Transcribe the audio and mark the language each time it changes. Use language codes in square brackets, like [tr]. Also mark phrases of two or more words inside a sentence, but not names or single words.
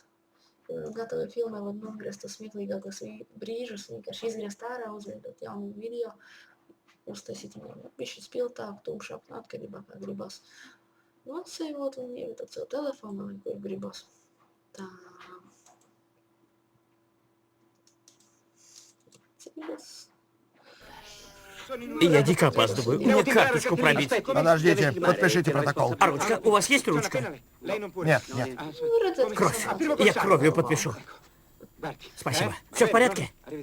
[lv] Gatavi filmē var nogriezt tos smieklīgākos brīžus, vienkārši izgriezt ārā, uzveidot jaunu video, uztaisīt viņu bišķīt spiltāku, tumšāku, atkarībā kā gribās. Atseivot un ievietot savu telefonu, vai kur gribas. Tā. [ru] Я дико опаздываю. Мне карточку пробить. Подождите, подпишите протокол. А ручка? У вас есть ручка? Нет, нет. Кровь. Я кровью подпишу. Спасибо. Все в порядке?